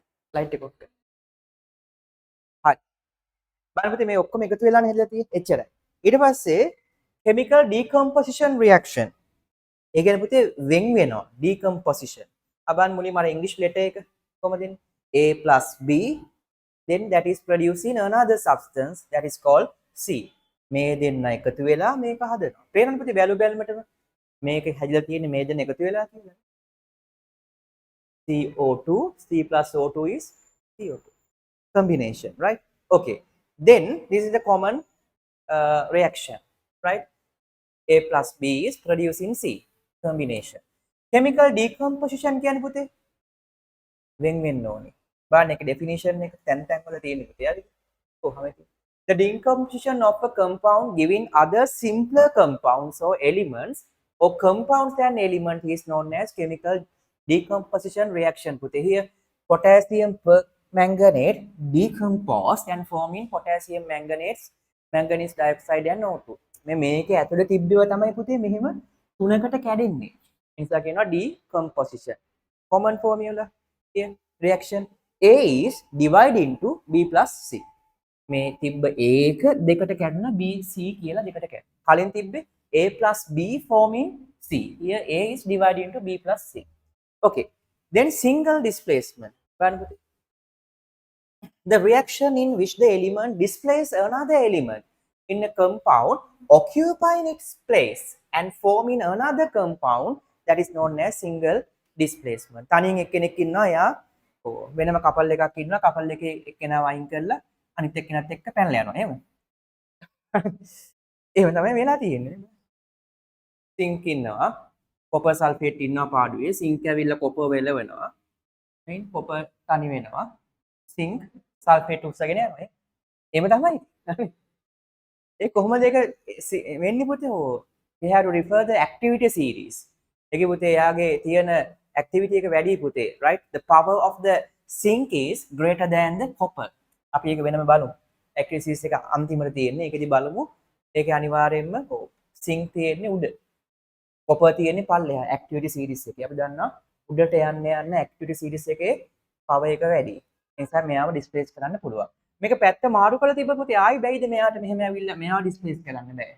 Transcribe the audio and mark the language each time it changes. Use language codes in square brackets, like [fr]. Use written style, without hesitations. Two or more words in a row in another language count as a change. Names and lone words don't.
[si] ලයිට් එක ඔෆ් කරන්න. හරි. බලන්න පුතේ මේ ඔක්කොම එකතු වෙලානේ හැදලා තියෙන්නේ. එච්චරයි. ඊට පස්සේ [en] chemical decomposition reaction. [si] ඒ කියන්නේ පුතේ වෙන් වෙනවා decomposition. අබන් මුලින්ම අර ඉංග්‍රීසි ලෙටර් එක කොහමද එන්නේ? [en] A plus B then that is producing another substance that is called C. [si] මේ දෙන්න එකතු වෙලා මේක හදනවා. පේනවද පුතේ බැලුමටම මේක හැදිලා තියෙන්නේ මේ දෙන්න එකතු වෙලා කියලා. [en] CO2, C plus O2 is CO2 combination, right? Okay. Then this is the common reaction, right? A plus B is producing C combination. Chemical decomposition [si] කියන්නේ පුතේ වෙන් වෙන්න ඕනේ. බලන්න ඒක definition එක තැන් තැන් වල තියෙන පුතේ. හරිද? කොහොමද? [en] The decomposition of a compound giving other simpler compounds or elements or compounds and element is known as chemical decomposition reaction. Putih here potassium permanganate decomposed and forming potassium manganese dioxide and O2. [si] මේකේ ඇතුලේ තිබ්බේව තමයි පුතේ මෙහෙම තුනකට කැඩෙන්නේ. ඒ නිසා කියනවා decomposition. [en] Common formula here reaction A is divided into B plus C. [si] මේ තිබ්බ A එක දෙකට කැඩුණා B C කියලා දෙකට කැඩුණා. කලින් තිබ්බේ [en] A plus B forming C. Here A is divided into B plus C. Okay. Then single displacement. The reaction in which the element displaces another element in a compound occupying its place and forming another compound that is known as single displacement. [si] තනියෙන් එක්කෙනෙක් ඉන්නවා යා වෙනම කපල් එකක් ඉන්නවා කපල් එකේ එක්කෙනා වයින් කරලා අනිත් එක්කෙනාත් එක්ක පැනලා යනවා එහෙම. එහෙම තමයි වෙලා තියෙන්නේ. සිංක් ඉන්නවා [en] copper sulphate [si] ඉන්නවා පාඩුවේ සිංක් ඇවිල්ලා කොපර් වෙලවනවා. right කොපර් තනි වෙනවා. [en] zinc sulphate [si] උස්සගෙන යනවා. එහෙම තමයි. ඒ කොහොමද ඒක වෙන්නේ පුතේ? [en] we have to refer the activity series. [si] ඒකේ පුතේ යාගේ තියෙන activity එක වැඩි පුතේ, [en] right? The power of the zinc is greater than the copper. [si] අපි ඒක වෙනම බලමු. [en] activity series [si] එක අන්තිමට තියෙන්නේ. ඒකෙදි බලමු. ඒකේ අනිවාර්යයෙන්ම zinc තියෙන්නේ උඩ. copper තියෙන්නේ පල්ලෙහා [en] activity series [si] එකේ. අපි දන්නවා උඩට යන්න [en] activity series [si] එකේ power එක වැඩි. ඒ නිසා මෙයාව displace කරන්න පුළුවන්. මේක පැත්ත මාරු කරලා තිබ්බොත් පුතේ ආයි බැයිද මෙයාට මෙහෙම ඇවිල්ලා මෙයාව displace කරන්න බෑ.